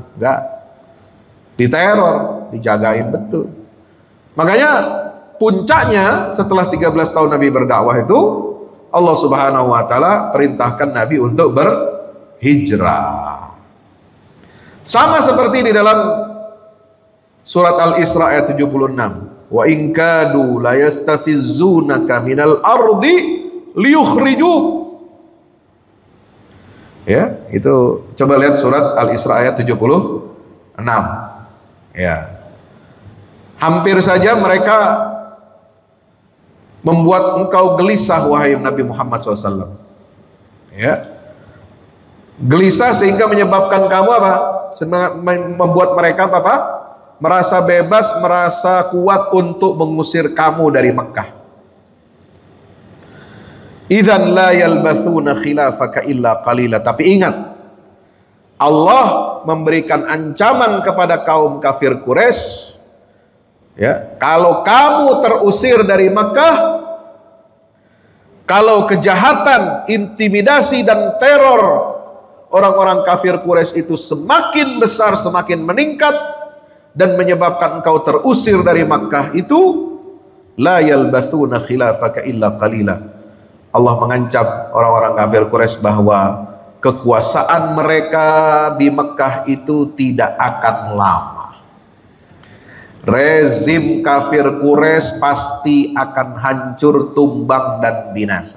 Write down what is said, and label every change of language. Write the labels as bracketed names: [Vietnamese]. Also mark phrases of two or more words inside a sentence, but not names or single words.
[Indonesian] Nggak, diteror, dijagain betul. Makanya puncaknya setelah 13 tahun Nabi berdakwah itu, Allah [Arabic] سبحانه وتعالى [Indonesian] perintahkan Nabi untuk berhijrah. Sama seperti di dalam surat Al-Isra ayat 76. [Arabic] وإن كادوا ليستفزونك من الأرض ليخرجوك. [Indonesian] Ya, itu coba lihat surat Al-Isra ayat 76. Ya. Hampir saja mereka membuat engkau gelisah wahai Nabi Muhammad SAW. Ya. Gelisah sehingga menyebabkan kamu apa? Membuat mereka apa? Merasa bebas, merasa kuat untuk mengusir kamu dari Mekah. [Arabic] إذا لا يلبثون خلافك إلا قليلا. [Indonesian] Tapi ingat, Allah memberikan ancaman kepada kaum kafir Quraisy, ya, kalau kamu terusir dari Mekah, kalau kejahatan, intimidasi dan teror orang-orang kafir Quraisy itu semakin besar, semakin meningkat, dan menyebabkan engkau terusir dari Makkah itu, [Arabic] لا يلبثون خلافك إلا قليلا. [Indonesian] Allah mengancam orang-orang kafir Quraisy bahwa kekuasaan mereka di Makkah itu tidak akan lama. Rezim kafir Quraisy pasti akan hancur, tumbang dan binasa.